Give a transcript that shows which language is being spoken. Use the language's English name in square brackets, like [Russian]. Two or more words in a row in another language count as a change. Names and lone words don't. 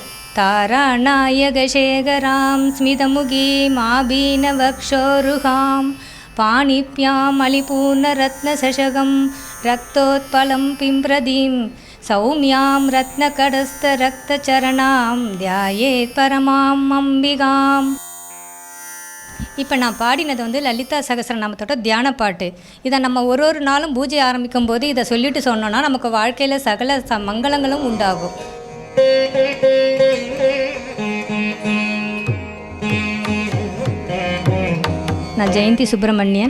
[Sanskrit] तारानायकशेखरां स्मितमुखीम् आभीनवक्षोरुहां पाणिभ्यां मलिपूर्णरत्नशशकं रक्तोत्पलं पिम्प्रदीं सौम्यां रत्नकडस्थरक्तचरणां ध्यायेत् परमाम् अम्बिकाम्. [Tamil] இப்போ நான் பாடினது வந்து லலிதா சகஸ்ரநாமத்தோட தியான பாட்டு. இதை நம்ம ஒரு நாளும் பூஜை ஆரம்பிக்கும் போது இதை சொல்லிட்டு சொன்னோன்னா நமக்கு வாழ்க்கையில் சகல மங்களங்களும் உண்டாகும். நான் ஜெயந்தி சுப்பிரமணியன்.